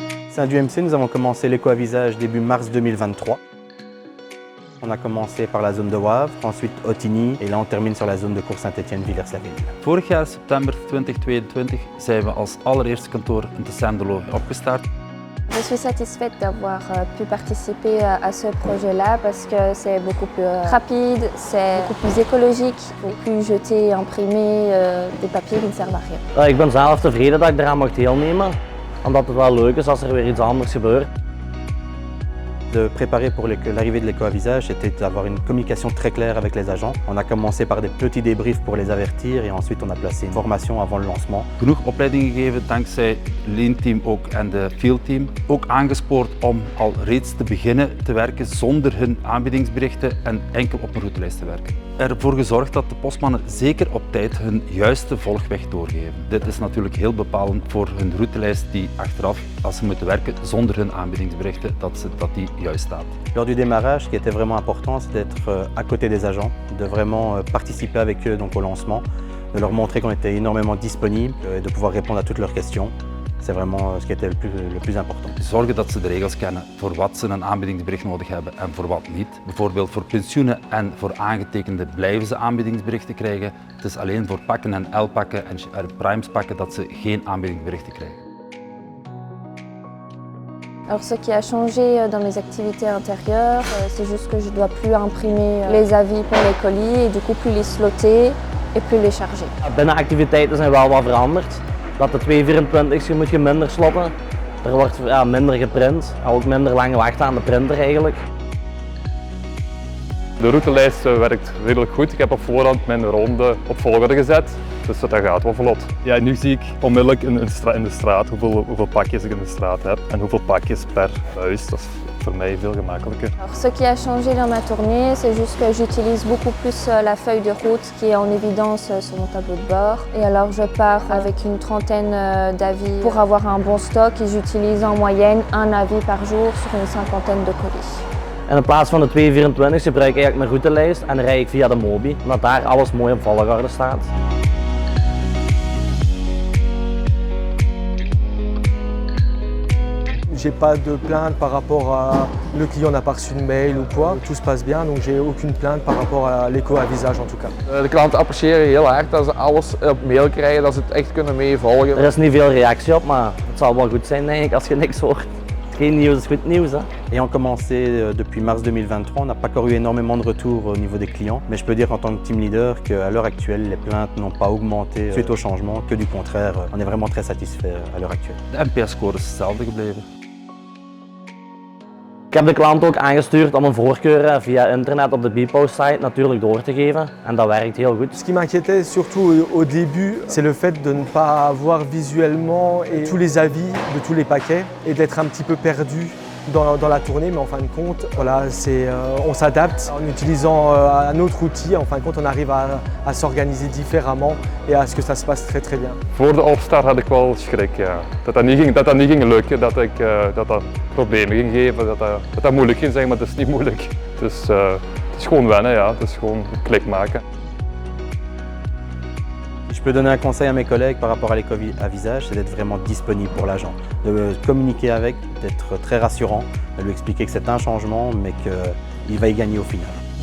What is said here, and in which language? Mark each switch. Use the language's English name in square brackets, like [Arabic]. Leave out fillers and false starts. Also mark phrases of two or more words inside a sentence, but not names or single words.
[French] sein du MC, nous avons commencé l'éco à visage début mars 2023. On a commencé par la zone de Wavre, ensuite Ottignies et là on termine sur la zone de Cour-Saint-Étienne-Villers-la-Ville. [Dutch] Vorig jaar, september 2022, zijn we als allereerste kantoor in Tessenderlo opgestart. [French] Je suis satisfaite d'avoir pu participer à ce projet-là parce que c'est beaucoup plus rapide, c'est beaucoup plus écologique. Il ne faut plus jeter et imprimer des papiers qui ne servent à rien. [Dutch] Ik ben zelf tevreden dat ik eraan mag deelnemen, omdat het wel leuk is als er weer iets anders gebeurt. [French] De préparer pour l'arrivée de l'éco à visage, c'était d'avoir une communication très claire avec les agents. On a commencé par des petits débriefs pour les avertir et ensuite on a placé une formation avant le lancement. [Dutch] Genoeg opleidingen gegeven dankzij Lean Team ook en de Field Team. Ook aangespoord om al reeds te beginnen te werken zonder hun aanbiedingsberichten en enkel op een routelijst te werken. Ervoor gezorgd dat de postmannen zeker op tijd hun juiste volgweg doorgeven. Dit is natuurlijk heel bepalend voor hun routelijst die achteraf, als ze moeten werken zonder hun aanbiedingsberichten, dat die juist staat. [French] Lors du démarrage, ce qui était vraiment important, c'est d'être à côté des agents, de vraiment participer avec eux donc, au lancement, de leur montrer qu'on était énormément disponible et de pouvoir répondre à toutes leurs questions. C'est vraiment ce qui était le plus important. [Dutch] Zorgen dat ze de regels kennen voor wat ze een aanbiedingsbericht nodig hebben en voor wat niet. Bijvoorbeeld voor pensioenen en voor aangetekende blijven ze aanbiedingsberichten krijgen. Het is alleen voor pakken en L-pakken en Primes pakken dat ze geen aanbiedingsberichten krijgen. [French] Alors ce qui a changé dans mes activités intérieures, c'est juste que je ne dois plus imprimer les avis pour les colis et du coup plus les slotter et plus les charger. [Dutch] Binnenactiviteiten zijn wel wat veranderd. Dat de 224 moet je minder slotten. Er wordt minder geprint, ook minder lang wachten aan de printer eigenlijk. De routelijst werkt redelijk goed. Ik heb op voorhand mijn ronde op volgorde gezet, dus dat gaat wel vlot. Ja, nu zie ik onmiddellijk in de straat hoeveel pakjes ik in de straat heb en hoeveel pakjes per huis. Dat is voor mij veel gemakkelijker. [French] Alors, ce qui a changé dans ma tournée, c'est juste que j'utilise beaucoup plus la feuille de route qui est en évidence sur mon tableau de bord. Et alors je pars avec une trentaine d'avis pour avoir un bon stock et j'utilise en moyenne un avis par jour sur une cinquantaine de colis. [Dutch] En in plaats van de 224 gebruik ik eigenlijk mijn routelijst en dan rijd ik via de Mobi, omdat daar alles mooi op volgorde staat. [French] J'ai pas de plainte par rapport à le client n'a pas reçu de mail ou quoi. Tout se passe bien, donc j'ai aucune plainte par rapport à l'éco à visage en tout cas. [Dutch] De klanten appreciëren heel hard dat ze alles op mail krijgen, dat ze het echt kunnen meevolgen. Er is niet veel reactie op, maar het zal wel goed zijn denk ik als je niks hoort. Geen nieuws is goed nieuws. [French] Ayant commencé depuis mars 2023, on n'a pas encore eu énormément de retours au niveau des clients, mais je peux dire en tant que [English] team leader [French] qu'à l'heure actuelle, les plaintes n'ont pas augmenté suite au changement, que du contraire, on est vraiment très satisfait à l'heure actuelle. [Dutch] De NPS-score is hetzelfde gebleven. Ik heb de klant ook aangestuurd om een voorkeur via internet op de Bpost-site natuurlijk door te geven en dat werkt heel goed. [French] Ce qui m'inquiétait surtout au début, c'est le fait de ne pas avoir visuellement tous les avis de tous les paquets et d'être un petit peu perdu dans la tournée, mais en fin de compte, voilà, on s'adapte en utilisant un autre outil. En fin de compte, on arrive à s'organiser différemment et à ce que ça se passe très bien. [Dutch] Voor de opstart had ik wel schrik, ja. Dat dat niet ging lukken, dat dat problemen ging geven, dat dat moeilijk ging zijn, maar dat is niet moeilijk. Dus het is gewoon wennen, ja. Het is gewoon klik maken. [French] Je peux donner un conseil à mes collègues par rapport à l'éco à visage, c'est d'être vraiment disponible pour l'agent, de communiquer avec, d'être très rassurant, de lui expliquer que c'est un changement mais qu'il va y gagner au final.